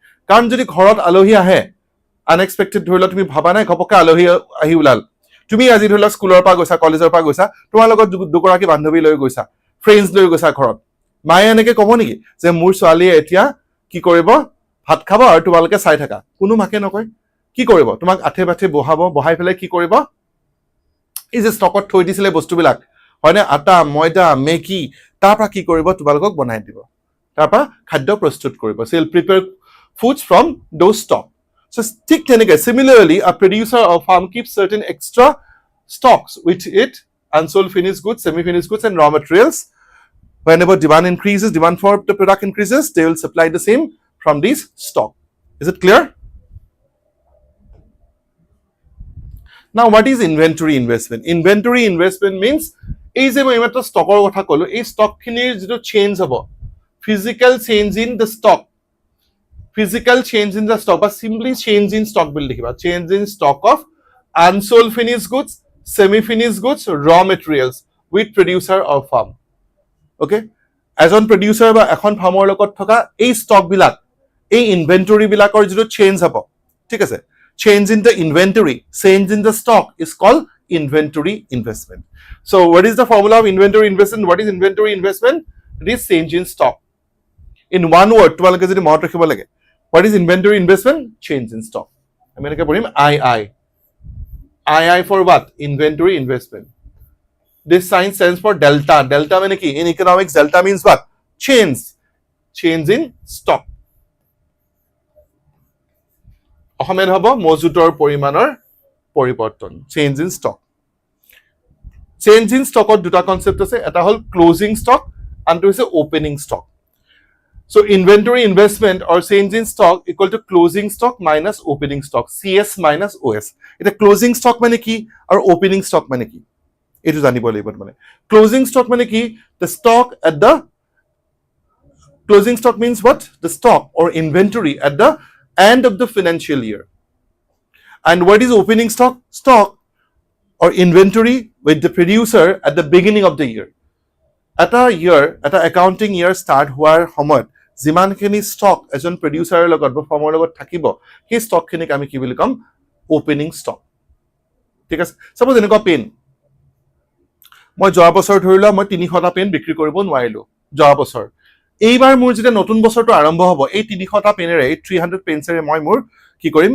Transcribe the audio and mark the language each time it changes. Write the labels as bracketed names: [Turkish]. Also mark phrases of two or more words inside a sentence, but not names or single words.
[Assamese] কাৰণ যদি ঘৰত আলহী আহে, আনএক্সপেক্টেড ধৰি লোৱা তুমি ভাবা নাই ঘপককে আলহী আহি ওলাল, তুমি আজি ধৰি লোৱা স্কুলৰ পৰা গৈছা, কলেজৰ পৰা গৈছা, তোমাৰ লগত দুগৰাকী বান্ধৱী লৈ গৈছা, ফ্ৰেণ্ডছ লৈ গৈছা ঘৰত, মায়ে এনেকে ক'ব নেকি যে মোৰ ছোৱালীয়ে এতিয়া কি কৰিব? ভাত খাব আৰু তোমালোকে চাই থাকা? কোনো মাকে নকয়। কি কৰিব? তোমাক আঠে বাঠে বহাব, বহাই পেলাই কি কৰিব? এই যে ষ্টকত থৈ দিছিলে বস্তুবিলাক, হয়নে? আটা, ময়দা, মেগী, তাৰ পৰা কি কৰিব? তোমালোকক বনাই দিব, তাৰ পৰা খাদ্য প্ৰস্তুত কৰিব। [English] So he'll prepare foods from those stock. So [Assamese] ঠিক তেনেকে [English] similarly a producer or firm keeps certain extra stocks with it, unsold finished goods, semi-finished goods and raw materials. Whenever demand increases, demand for the product increases, they will supply the same from this stock. Is it clear? Now what is inventory investment? Inventory investment means [Assamese] এই যে মই এইমাত্ৰ ষ্টকৰ কথা ক'লো, এই ষ্টকখিনিৰ যিটো চেঞ্জ হ'ব, [English] physical change in the stock, physical change in the stock, বা simply change in stock [Assamese] বুলি লিখিবা, [English] change in stock of unsold finished goods, semi-finished goods, raw materials with producer or firm. [Assamese] Okay? এজন producer বা এখন ফাৰ্মৰ লগত থকা এই ষ্টক বিলাক, এই ইনভেন্টৰী বিলাকৰ যিটো চেঞ্জ হ'ব, ঠিক আছে? [English] Change in the inventory, change in the stock is called inventory investment. So what is the formula of inventory investment? What is inventory investment? It is change in stock. In one word, [Assamese] তোমালোকে যদি মনত ৰাখিব লাগে, [English] what is inventory investment? Change in stock. [Assamese] আমি এনেকৈ পঢ়িম II. [English] II for what? Inventory investment. This sign stands for delta. [Assamese] Delta মানে কি? [English] In economics, delta means what? Change. Change in stock. [Assamese] অসমীয়াত হ'ব মজুতৰ পৰিমাণৰ পৰিৱৰ্তন, [English] change in stock. change in stockত [Assamese] দুটা কনচেপ্ট আছে, এটা হ'ল [English] closing stock, [Assamese] আনটো হৈছে [English] opening stock. So inventory investment or change in stock equal to closing stock minus opening stock, CS minus OS. [Assamese] এটা [English] closing stock [Assamese] মানে কি আৰু [English] opening stock [Assamese] মানে কি এইটো জানিব লাগিব। মানে [English] closing stock [Assamese] মানে কি? [English] The stock at the closing stock means what? The stock or inventory at the end of the financial year. And what is opening stock? Stock or inventory with the producer at the beginning of the year. [Assamese] এটা [English] accounting year start [Assamese] হোৱাৰ সময়ত যিমানখিনি ষ্টক এজন প্ৰডিউচাৰৰ লগত বা ফাৰ্মৰ লগত থাকিব, সেই ষ্টকখিনিক আমি কি বুলি ক'ম? [English] opening stock. [Assamese] ঠিক আছে? সাপোজ এনেকুৱা পেন, মই যোৱা বছৰ ধৰি লোৱা মই 300টা পেন বিক্ৰী কৰিব নোৱাৰিলো যোৱা বছৰ। এইবাৰ মোৰ যেতিয়া নতুন বছৰটো আৰম্ভ হ'ব, এই 300টা পেনেৰে, এই 300 পেনছেৰে মই মোৰ কি কৰিম?